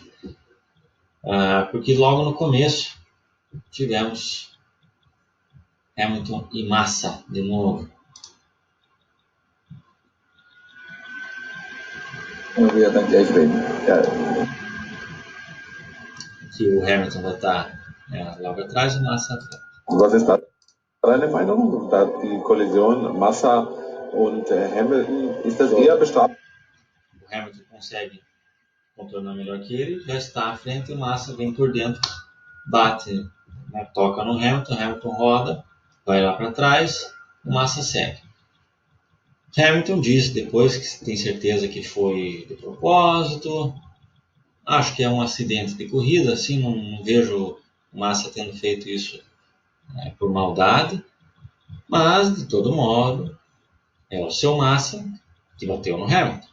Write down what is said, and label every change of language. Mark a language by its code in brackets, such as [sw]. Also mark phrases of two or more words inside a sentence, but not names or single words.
[pt] Porque logo no começo tivemos Hamilton e Massa de novo. Que o Hamilton vai estar logo atrás e o Massa atrás. [de] Was ist da deine Meinung? Da die Kollision Massa und Hamilton, ist das eher bestraft? [pt] O Hamilton consegue contornar melhor que ele, já está à frente e o Massa vem por dentro, bate, né, toca no Hamilton roda, vai lá para trás, o Massa segue. Hamilton diz depois que tem certeza que foi de propósito, acho que é um acidente de corrida, assim, não vejo o Massa tendo feito isso por maldade, mas de todo modo é o seu Massa que bateu no Hamilton.